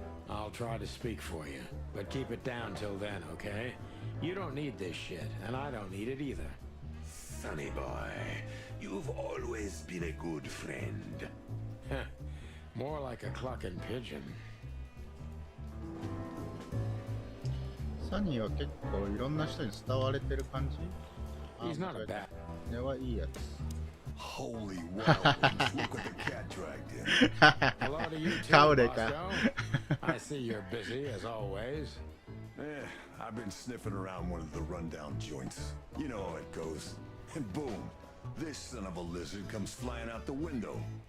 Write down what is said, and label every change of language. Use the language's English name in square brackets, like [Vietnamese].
[English] I'll try to speak for you, but keep it down till then, okay? You don't need this shit, and I don't need it either. Sonny boy, you've always been a good friend. Heh, more like a clucking pigeon. [Japanese] サニーは結構いろんな人に伝われてる感じ。 [English] He's not a bad. [Japanese] 根はいいやつ。 [English] Holy wow, look what the cat dragged in. Hello to you too, Kaureka. Bosco. I see you're busy as always. I've been sniffing around one of the rundown joints. You know how it goes. And boom, this son of a lizard comes flying out the window.